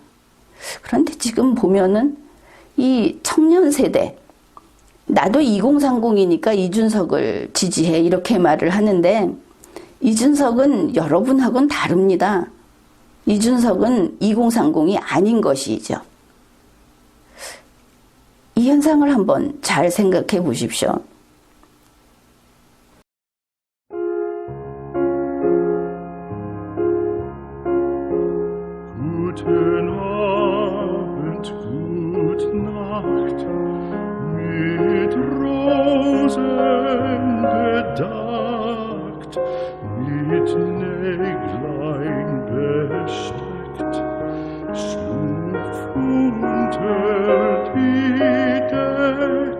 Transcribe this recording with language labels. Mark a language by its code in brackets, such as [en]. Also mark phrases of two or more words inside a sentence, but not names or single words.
[ko] 그런데 지금 보면은 이 청년 세대, 나도 2030이니까 이준석을 지지해, 이렇게 말을 하는데 이준석은 여러분하고는 다릅니다. 이준석은 2030이 아닌 것이죠. 이 현상을 한번 잘 생각해 보십시오. [de] Guten Abend, gute Nacht, mit Rosen bedeckt, mit Näglein besteckt, schlupf unter die Deck.